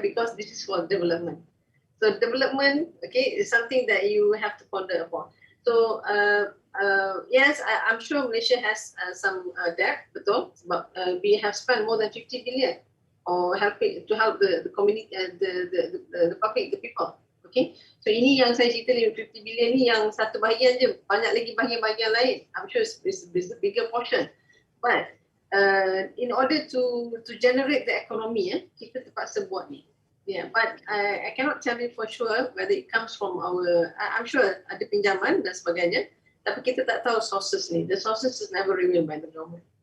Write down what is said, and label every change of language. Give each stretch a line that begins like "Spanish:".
English: Because this is for development. So development, okay, is something that you have to ponder upon. So yes, I'm sure Malaysia has some debt,
Malay: betul,
English: but we have spent more than 50 billion or helping to help the community, the public, the people.
Malay: Okay, so ini yang saya cerita 50 billion ni yang satu bahagian je, banyak lagi bahagian-bahagian lain.
English: I'm sure it's a bigger portion. But in order to generate the economy,
Malay: kita terpaksa buat ni.
English: Yeah, but I cannot tell you for sure whether it comes from our. I'm sure
Malay: ada pinjaman dan sebagainya, tapi kita tak tahu
English: sources ni. The sources is never revealed by the government.